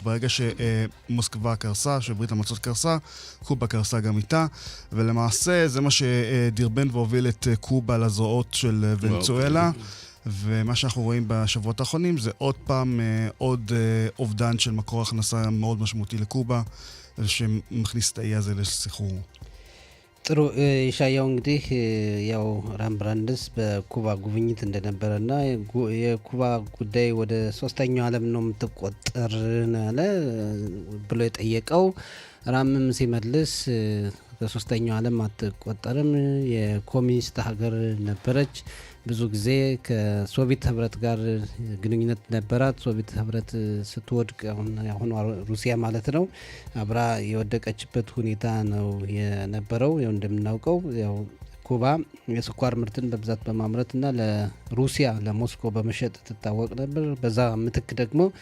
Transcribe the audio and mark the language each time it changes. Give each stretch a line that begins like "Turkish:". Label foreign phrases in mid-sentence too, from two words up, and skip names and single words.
Hebrew: ברגע שמוסקבה קרסה, שברית המועצות קרסה, קובה קרסה גם איתה, ולמעשה זה מה שדרבן והוביל את קובה לזרועות של ונצואלה, ומה שאנחנו רואים בשבועות האחרונים זה עוד פעם עוד אובדן של מקור הכנסה מאוד משמעותי לקובה, שמכניס את האי הזה לסחרור.
Amharic: ጥሩ ይሻያው እንግዲህ ያው ራምብራንድስ በኩባ ጉብኝት እንደነበረና የኩባ ጉዳይ ወደ ሶስተኛው ዓለም ነው የምትቆጠር አለ ብሎ የጠየቀው ራምም ሲመልስ በሶስተኛው ዓለም አትቆጠርም የኮሚኒስት ሀገር ነበረች ብዙ ጊዜ ከሶቪየት ህብረት ጋር ግንኙነት ነበራት ሶቪየት ህብረት ስትወድቅ አሁን ሩሲያ ማለት ነው አብራ የወደቀችበት ሁኔታ ነው የነበረው ያው እንደምናውቀው ያው ኩባ የስኳር ምርትን በብዛት በማምረትና ለሩሲያ ለሞስኮ በመሸጥ ትታወቅ ነበር በዛ ምትክ ደግሞ